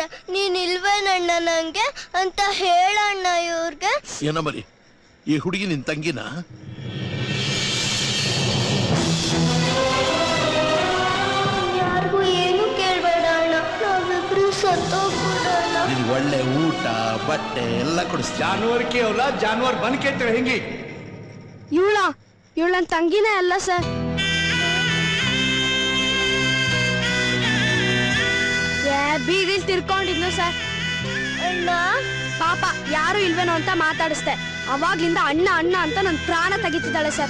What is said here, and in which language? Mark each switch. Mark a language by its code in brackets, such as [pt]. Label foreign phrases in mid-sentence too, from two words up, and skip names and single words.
[kn] ನೀನ್ ಇಲ್ವೇನಣ್ಣ ನಂಗೆ ಅಂತ ಹೇಳಣ್ಣ ಇವ್ರಿಗೆ. ಏನೋ ಮರಿ, ಈ ಹುಡುಗಿ ನಿನ್ ತಂಗಿನ? ಯಾರಿಗೂ ಏನು ಕೇಳ್ಬೇಡ ಅಣ್ಣ, ನಾವಿಬ್ರು ಸತ್ತೋಗ್ಬಿಡೋಣ. ನಿನ್ಗೆ ಒಳ್ಳೆ ಊಟ ಬಟ್ಟೆ ಎಲ್ಲ ಕೊಡಿಸ್ತೀನಿ. [hi] जानवर की औलाद जानवर बन के रहेंगी. [kn] ಇವಳ ನನ್ ತಂಗಿನೇ ಅಲ್ಲ ಸರ್. ಬೀದಿಲ್ ತಿರ್ಕೊಂಡಿದ್ನು ಸರ್. ಅಣ್ಣ ಪಾಪ ಯಾರು ಇಲ್ವೇನೋ ಅಂತ ಮಾತಾಡಿಸ್ದೆ. ಅವಾಗ್ಲಿಂದ ಅಣ್ಣ ಅಣ್ಣ ಅಂತ ನನ್ ಪ್ರಾಣ ತೆಗಿತಿದ್ದಾಳೆ ಸರ್.